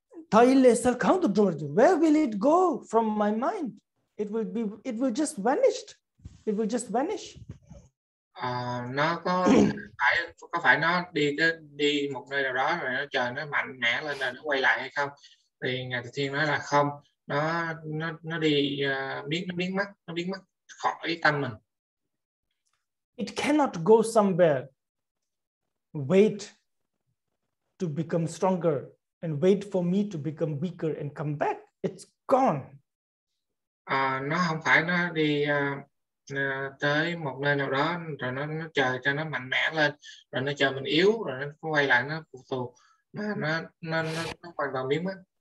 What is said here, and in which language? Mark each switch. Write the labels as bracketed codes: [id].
[en] Where will it go from my mind? It will just vanish. It will just vanish. [vi] Nó có phải nó đi một nơi nào đó rồi nó chờ nó mạnh mẽ lên rồi nó quay lại hay không? Thì Ngài Từ Thiên nói là không, nó đi biến mất khỏi tâm mình. [en] It cannot go somewhere, wait to become stronger and wait for me to become weaker and come back. It's gone. [vi] Nó không phải nó đi tới một nơi nào đó rồi nó chờ cho nó mạnh mẽ lên rồi nó chờ mình yếu rồi nó quay lại nó phục thù, mà nó hoàn toàn biến mất.